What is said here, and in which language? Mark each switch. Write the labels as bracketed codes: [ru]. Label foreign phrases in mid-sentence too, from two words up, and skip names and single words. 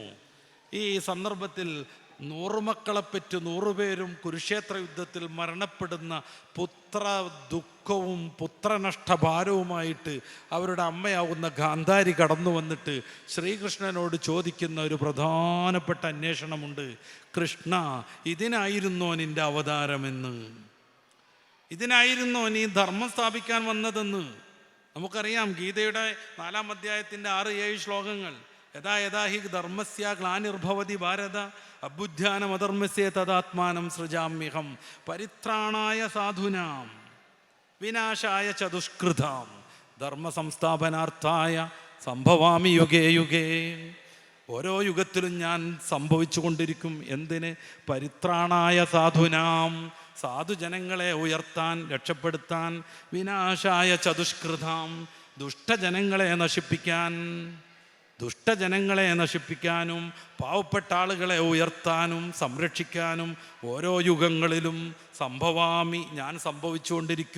[ml] ഈ സന്ദർഭത്തിൽ 100 മക്കളെപ്പറ്റി 100 പേരും കുരുക്ഷേത്ര യുദ്ധത്തിൽ മരണപ്പെടുന്ന പുത്ര ദുഃഖവും പുത്രനഷ്ടഭാരവുമായിട്ട് അവരുടെ അമ്മയാവുന്ന ഗാന്ധാരി കടന്നു വന്നിട്ട് ശ്രീകൃഷ്ണനോട് ചോദിക്കുന്ന ഒരു പ്രധാനപ്പെട്ട അന്വേഷണമുണ്ട്. കൃഷ്ണ, ഇതിനായിരുന്നോ നിന്റെ അവതാരമെന്ന്? ഇതിനായിരുന്നോ നീ ധർമ്മം സ്ഥാപിക്കാൻ വന്നതെന്ന്? നമുക്കറിയാം ഗീതയുടെ 4-ാം അധ്യായത്തിൻ്റെ 6-7 ശ്ലോകങ്ങൾ. [sa] यथा यथा हि धर्मस्य ग्लानिर्भवति भारत अबुद्ध्यानमधर्मस्य तदात्मानं सृजाम्यहं परित्राणाय साधुनां विनाशाय चतुष्कृतां धर्म संस्थापनार्थाय सम्भवामि युगे युगे. [ml] ഓരോ യുഗത്തിലും ഞാൻ സംഭവിച്ചു കൊണ്ടിരിക്കും. എന്തിന്? [sa] परित्राणाय साधुनां, [ml] സാധുജനങ്ങളെ ഉയർത്താൻ, രക്ഷപ്പെടുത്താൻ. [sa] विनाशाय चतुष्कृतां, [ml] ദുഷ്ടജനങ്ങളെ നശിപ്പിക്കാനും പാവപ്പെട്ട ആളുകളെ ഉയർത്താനും സംരക്ഷിക്കാനും ഓരോ യുഗങ്ങളിലും സംഭവാമി, ഞാൻ സംഭവിച്ചുകൊണ്ടിരിക്കും.